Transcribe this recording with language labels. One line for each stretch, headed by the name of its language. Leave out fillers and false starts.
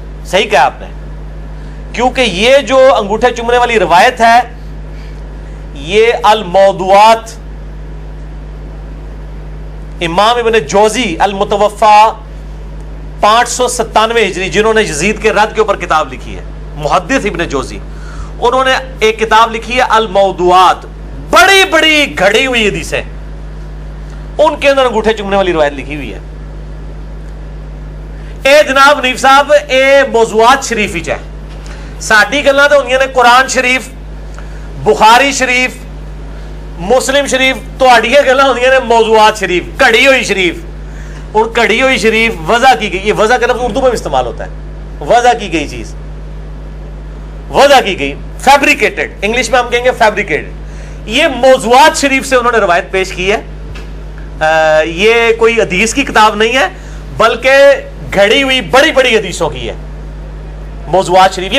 Urdu: صحیح کہا آپ نے, کیونکہ یہ جو انگوٹھے چومنے والی روایت ہے یہ الموضوعات امام ابن جوزی المتوفا 597 ہجری, جنہوں نے یزید کے رد کے اوپر کتاب لکھی ہے, محدث ابن جوزی, انہوں نے ایک کتاب لکھی ہے الموضوعات, بڑی بڑی گھڑی ہوئی حدیثیں, ان کے اندر انگوٹھے چومنے والی روایت لکھی ہوئی ہے.
Punjabi: اے جناب حنیف صاحب اے موضوعات شریف ہی چاہے ساڈی گلاں تے ہوندیاں نے قرآن شریف, بخاری شریف, مسلم شریف, تہاڈیاں گلاں ہوندیاں نے موضوعات شریف, گھڑی ہوئی شریف.
Urdu: اور گھڑی ہوئی شریف وضع کی گئی, یہ وضع کا لفظ اردو میں بھی استعمال ہوتا ہے, وضع کی گئی چیز, وضع کی گئی, فیبریکیٹڈ, انگلش میں ہم کہیں گے فیبریکیٹڈ. یہ موضوعات شریف سے انہوں نے روایت پیش کی ہے. یہ کوئی حدیث کی کتاب نہیں ہے بلکہ گھڑی ہوئی بڑی بڑی حدیثوں کی ہے موضوعات شریف.